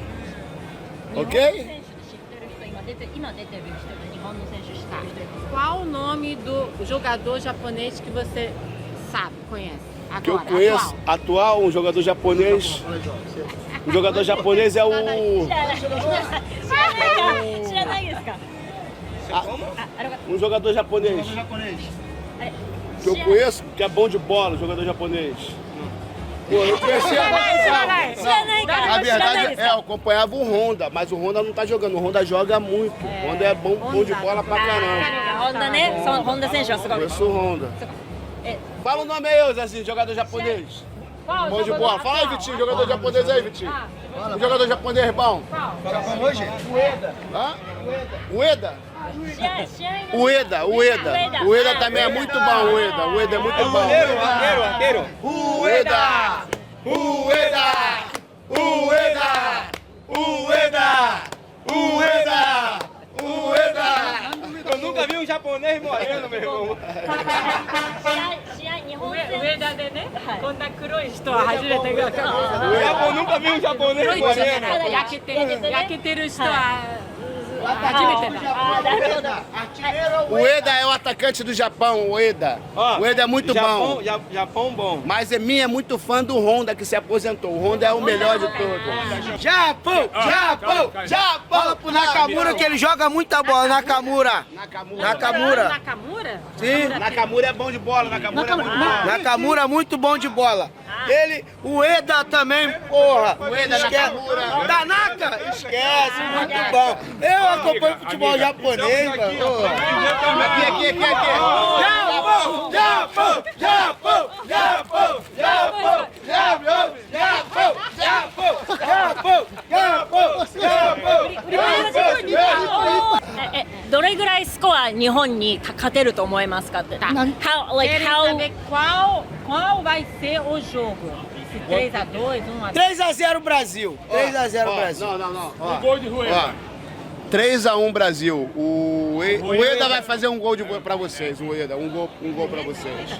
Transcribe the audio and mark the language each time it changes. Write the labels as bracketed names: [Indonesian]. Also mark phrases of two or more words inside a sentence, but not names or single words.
[Portuguese] Ok? Qual o nome do jogador japonês que você sabe, conhece? Agora, Que eu conheço atual, um jogador japonês. O jogador japonês é o. [Japanese] 知らないですか？ [Portuguese] Um jogador japonês. Que eu conheço, que é bom de bola, jogador japonês. Pô, eu conhecia. [Japanese] 知らないから [Portuguese] Na [Japanese] 知らないで [Portuguese] verdade, [Japanese] す [Portuguese] eu [Japanese] か？ [Portuguese] acompanhava o Honda, mas o Honda não tá jogando. O Honda joga muito. O Honda é bom de bola pra caramba. [Japanese] 本田ね、そう本田選手はすごい。 [Portuguese] Conheço o Honda. Fala o nome aí, Zezinho, jogador japonês. Bom de bola. Fala aí, Vitinho, jogador japonês aí, Vitinho. Um jogador japonês bom. Hã? Ueda? [Japanese] 試合の [Portuguese] Ueda também é muito bom, Ueda é muito bom. Arqueiro. Eu nunca vi um japonês morrendo, meu irmão. [Japanese] 試合日本上戦田でね、こんな黒い人は初めてが [Portuguese] Eu nunca vi um japonês [Japanese] 黒い人じゃない [Portuguese] morrendo. [Japanese] 焼けてる人は初めてだ。あーなるほど。 [Portuguese] Ueda é o atacante do Japão, Ueda. Ó, Ueda é muito Japão, bom. Japão bom. Mas Emin é muito fã do Honda, que se aposentou. O Honda é o melhor de todos. Japão! Fala pro Nakamura que ele joga muita bola, Nakamura. Nakamura. Nakamura? Sim, Nakamura é bom de bola, Nakamura é muito bom. Nakamura muito bom de bola. Ele, o Eda também, porra. Ueda, Esquece. Nakamura. Danaka, esquece, muito bom. Eu acompanho futebol japonês, mano. Aqui. [Japanese] どれぐらいスコア日本に勝てると思いますかって。 [English] How like [Portuguese] Querem how saber qual vai ser o jogo? Se 3-2, 1-2. 3-0 Brasil. 3-0 Brasil. Não. Um gol de Rueda. 3-1 Brasil. O Ueda vai fazer um gol pra vocês. O Ueda, um gol pra vocês.